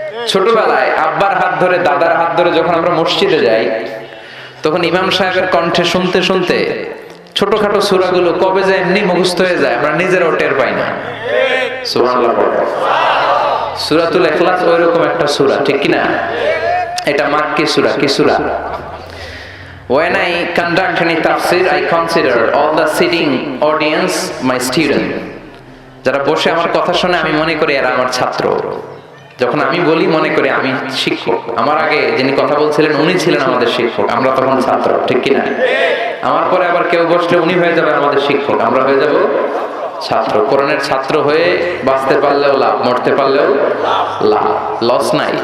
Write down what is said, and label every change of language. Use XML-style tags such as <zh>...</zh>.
<bn>ছোটবেলায় আব্বার হাত ধরে দাদার হাত ধরে যখন আমরা মসজিদে যাই, তখন ইমাম সাহেবের কণ্ঠে শুনতে শুনতে ছোটখাটো সূরাগুলো কবে যে এমনি মুখস্থ হয়ে যায় আমরা নিজেরাও টের পাই না। সুবহানাল্লাহ। সূরাতুল ইখলাস ওইরকম একটা সূরা, ঠিক কি না? এটা মাক্কি সূরা। কি সূরা?</bn> <en>When I conduct any tafsir, I consider all the sitting audience my student.</en> <bn>যারা বসে আমার কথা শুনে আমি মনে করি এরা আমার ছাত্র। যখন আমি বলি মনে করি আমি শিক্ষক। আমার আগে যিনি কথা বলছিলেন উনি ছিলেন আমাদের শিক্ষক, আমরা তখন ছাত্র, ঠিক কি না? আমার পরে আবার কেউ বসলে উনি হয়ে যাবে আমাদের শিক্ষক, আমরা হয়ে যাব ছাত্র। কোরআনের ছাত্র হয়ে বাঁচতে পারলেও লাভ, মরতে পারলেও লাভ, লস নাই।</bn>